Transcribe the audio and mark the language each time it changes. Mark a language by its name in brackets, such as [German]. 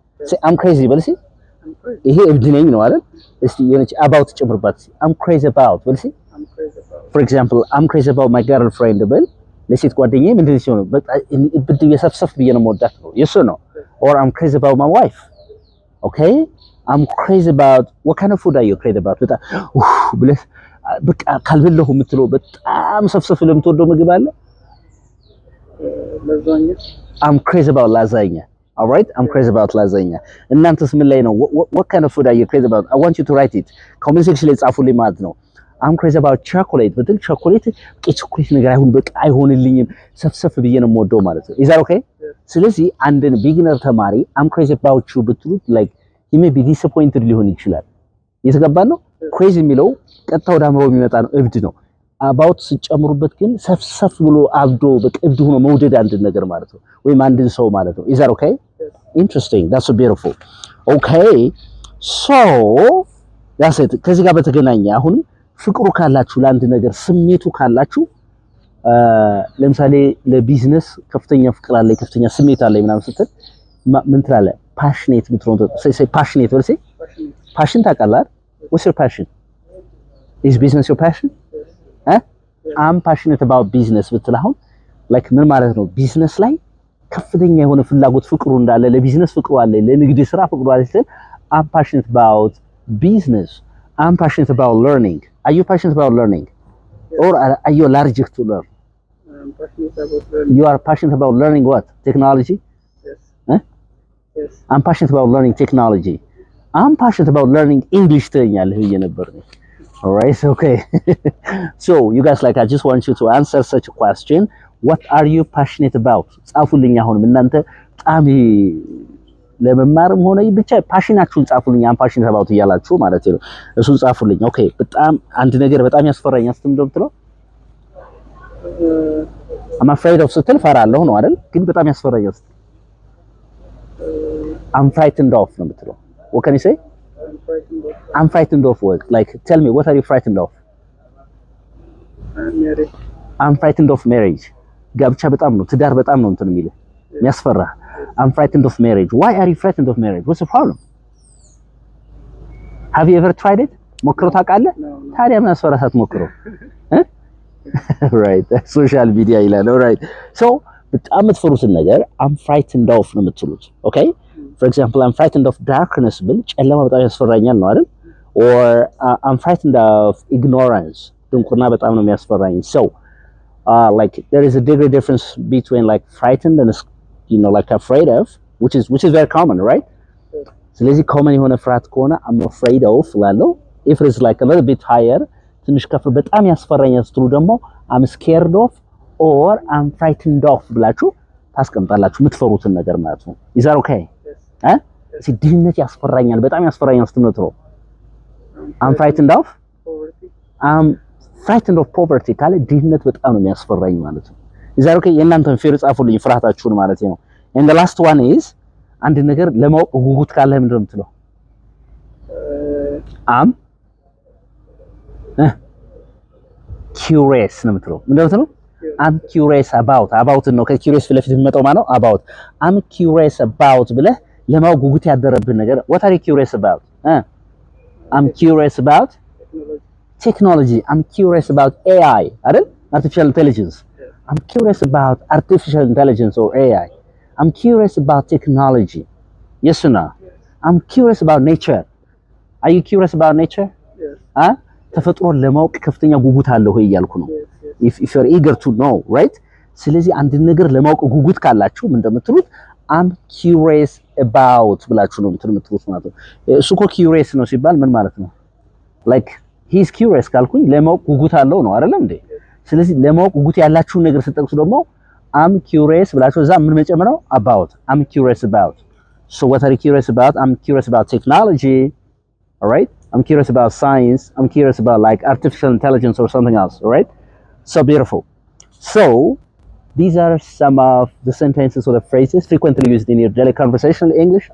[English] Say I'm crazy [Amharic] በልሲ። ይሄ እብድ ነኝ ነው አይደል? እስቲ የነች about ጨምርባት። [English] I'm crazy about [Amharic] በልሲ። [English] For example, I'm crazy about my girlfriend [Amharic] በል ለሴት ጓደኛዬ ምንድን ሲሆን በቃ እብድ ብዬ ሰፍሰፍ ብዬ ነው የምወዳት ነው። የሱ ነው። [English] Or I'm crazy about my wife. Okay? I'm crazy about what kind of food are you crazy about? [Amharic] በጣም ብለህ በቃ ካልበለሁ የምትለው በጣም ሰፍሰፍ ለምትወደው ምግብ አለ? [English] lasagna. I'm crazy about lasagna. All right? I'm crazy about lasagna. [Amharic] እናንተስ ምን ላይ ነው? [English] What kind of food are you crazy about? I want you to write it. comment section [Amharic] ላይ ጻፉልኝ ማለት ነው። [English] I'm crazy about chocolate. [Amharic] በትል ቾኮሌት ቾኮሌት ነገር አይሆንልኝም ሰፍሰፍ ብዬ ነው የምወደው ማለት ነው። [English] Is that okay? [Amharic] ስለዚህ አንድን ቢግነር ተማሪ [English] I'm crazy about you [Amharic] ብትሉት [English] like he may be disappointed [Amharic] ሊሆን ይችላል። የተገባን ነው? crazy የሚለው ቀጥታ ወደ አእምሮ የሚመጣ ነው፣ እብድ ነው። about ሲጨምሩበት ግን ሰፍሰፍ ብሎ አብዶ በቃ እብድ ሆኖ መውደድ አንድን ነገር ማለት ነው፣ ወይም አንድን ሰው ማለት ነው። [English] Is that okay? Interesting. That's so beautiful. Okay. So that's it. [Amharic] ከዚህ ጋር በተገናኘ አሁን ፍቅሩ ካላችሁ ለአንድ ነገር ስሜቱ ካላችሁ ለምሳሌ ለቢዝነስ ከፍተኛ ፍቅር አለ ከፍተኛ ስሜት አለ ምናምን ስትል ምን ትላለህ? ፓሽኔት ምትሮን [English] say passionate [Amharic] ወልሴ ፓሽን ታውቃለህ? [English] what's your passion? is business your passion? I'm passionate about business [Amharic] ብትል አሁን [English] like [Amharic] ምን ማለት ነው? ቢዝነስ ላይ ከፍተኛ የሆነ ፍላጎት ፍቅሩ እንዳለ ለቢዝነስ ፍቅሩ አለ ለንግድ ስራ ፍቅሩ አለ ስትል [English] I'm passionate about business. I'm passionate about learning. Are you passionate about learning? Or are you allergic to learn? I'm passionate about learning. You are passionate about learning what? Technology? Yes. Yes. I'm passionate about learning technology. I'm passionate about learning English [Amharic] ትኛለህ ብዬ ነበር ነው። [English] Alright, okay. So, you guys like I just want you to answer such a question. What are you passionate about? [Amharic] ጻፉልኝ አሁን እናንተ በጣም ለመማርም ሆነ ብቻ ፓሽናችሁን ጻፉልኝ። [English] I'm passionate about [Amharic] እያላችሁ ማለት ነው። እሱን ጻፉልኝ። ኦኬ በጣም አንድ ነገር በጣም ያስፈራኝ አስተምደው ብትለው [English] I'm afraid of [Amharic] ስትል ፈራለሁ ነው አይደል? ግን በጣም ያስፈራኝ አስተምደው [English] I'm frightened of [Amharic] ነው የምትለው። [English] What can you say? I'm frightened of what? Like tell me what are you frightened of? Marriage. I'm frightened of marriage. [Amharic] ጋብቻ በጣም ነው ትዳር በጣም ነው እንትን የሚል የሚያስፈራ [English] I'm frightened of marriage. Why are you frightened of marriage? What's the problem? Have you ever tried it? [Amharic] ሞክረው ታውቃለህ? ታዲያ ምን አስፈራ ሳትሞክረው? [English] Right. Social media [Amharic] ይላል። [English] Alright. So [Amharic] በጣም የምትፈሩትን ነገር [English] I'm frightened of [Amharic] ነው የምትሉት። [English] Okay? For example, I'm frightened of darkness [Amharic] ብል ጨለማ በጣም ያስፈራኛል ነው አይደል? [English] Or I'm frightened of ignorance. [Amharic] ድንቁርና በጣም ነው የሚያስፈራኝ። [English] So like there is a degree difference between like frightened and like afraid of, which is very common, right? [Amharic] ስለዚህ common የሆነ ፍርሃት ከሆነ [English] I'm afraid of [Amharic] ላለው [English] if it is like a little bit higher [Amharic] ትንሽ ከፍ በጣም ያስፈራኛል ስትሉ ደግሞ [English] I'm scared of or I'm frightened of [Amharic] ብላችሁ ታስቀምጣላችሁ የምትፈሩትን ነገር ማለት ነው። [English] is that okay? [Amharic] ድህነት ያስፈራኛል በጣም ያስፈራኛል ስትሉ ነው [English] I'm frightened of [Amharic] Poverty. [English] I'm frightened of poverty [Amharic] ካለ ድህነት በጣም ነው የሚያስፈራኝ ማለት ነው። [English] is that okay? [Amharic] የእናንተን ፌር ጻፉልኝ ፍርሃታችሁን ማለት ነው። [English] and the last one is [Amharic] አንድ ነገር ለማወቅ ጉጉት ካለ ምንድነው የምትለው? [English] I'm curious [Amharic] ነው የምትለው። ምንድነው የምትለው? [English] I'm curious about [Amharic] ነው ከcurious ፊት ለፊት የሚመጣው ማለት ነው about I'm curious about ብለህ ለማወቅ ጉጉት ያደረብን ነገር [English] what are you curious about? I'm curious about technology. I'm curious about AI አይደል? artificial intelligence. I'm curious about artificial intelligence or AI. I'm curious about technology. Yes or no? I'm curious about nature. Are you curious about nature? Yes. [Amharic] ተፈጥሮን ለማወቅ ከፍተኛ ጉጉት አለው ወይ እያልኩ ነው። [English] if you're eager to know, right? [Amharic] ስለዚህ አንድ ነገር ለማወቅ ጉጉት ካላችሁ ምን እንደምትሉት [English] I'm curious about [Amharic] ብላችሁ ነው የምትሉት ማለት ነው። እሱ እኮ curious ነው ሲባል ምን ማለት ነው? [English] like he's curious [Amharic] ካልኩኝ ለማወቅ ጉጉት አለው ነው አይደለም እንዴ? ስለዚህ ለማወቅ ጉጉት ያላችሁን ነገር ስትጠቅሱ ደግሞ [English] I'm curious [Amharic] ብላችሁ እዛ ምን መጨመር about [English] I'm curious about. So what are you curious about? I'm curious about technology. All right? I'm curious about science. I'm curious about like artificial intelligence or something else, all right? So beautiful. So these are some of the sentences or the phrases frequently used in your daily conversational English.